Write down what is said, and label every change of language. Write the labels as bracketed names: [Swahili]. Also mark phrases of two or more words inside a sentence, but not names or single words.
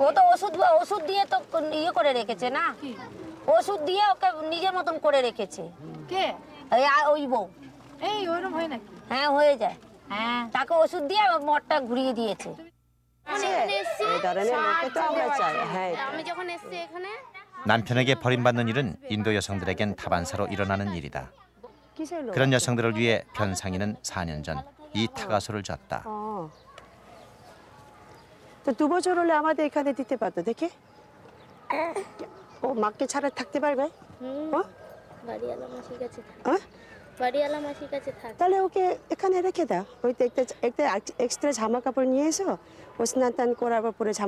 [Bangla] ও তো ওষুধ দিয়ে তো ইয়ে করে রেখেছে না কি ওষুধ দিয়ে ওকে নিজের মতন করে রেখেছে কে ওই বউ এই ওরম হয় নাকি হ্যাঁ হয়ে যায় হ্যাঁ তাকে ওষুধ দিয়ে মদটা ঘুরিয়ে দিয়েছে এই ধরনের লোককে তো আমরা চাই। হ্যাঁ আমি যখন এসেছি এখানে [Korean] 남편에게 버림받는 일은 인도 여성들에겐 다반사로 일어나는 일이다. [Bangla] কিসের লোক? [Korean] 그런 여성들을 위해 변상희는 4년 전 이 타가소를 졌다. [Bangla] তো 2বছর হলে আমাদের এখানে দিতে পারতো দেখে ও মাকে ছাড়া থাকতে পারবে ও? বাড়িওয়ালা মাসির কাছে থাক হ্যাঁ? বাড়িওয়ালা মাসির কাছে থাক তাহলে ওকে এখানে রেখে দাও ওই তো একটা এক্সট্রা জামা কাপড় নিয়ে এসো ও স্নান টান করার পরে জামা